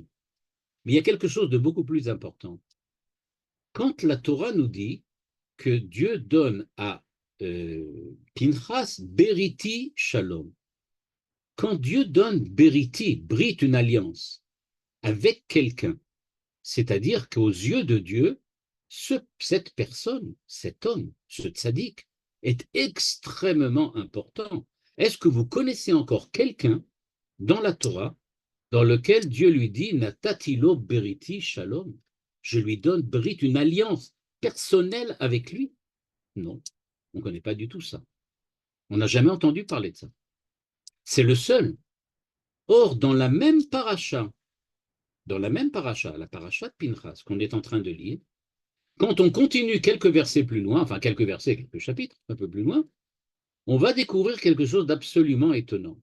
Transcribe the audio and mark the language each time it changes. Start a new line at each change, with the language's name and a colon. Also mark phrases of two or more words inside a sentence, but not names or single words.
French: Mais il y a quelque chose de beaucoup plus important. Quand la Torah nous dit que Dieu donne à Pinchas
Hebrew: בריתי שלום,
French: quand Dieu donne Beriti, Brit, une alliance, avec quelqu'un, c'est-à-dire qu'aux yeux de Dieu, cette personne, cet homme, ce tzaddik, est extrêmement important. Est-ce que vous connaissez encore quelqu'un dans la Torah dans lequel Dieu lui dit
Hebrew: נתתילו בריתי שלום,
French: je lui donne brit, une alliance personnelle avec lui? Non, on ne connaît pas du tout ça. On n'a jamais entendu parler de ça. C'est le seul. Or, dans la même paracha, la paracha de Pinchas qu'on est en train de lire, quand on continue quelques versets plus loin, enfin quelques versets, quelques chapitres un peu plus loin, on va découvrir quelque chose d'absolument étonnant.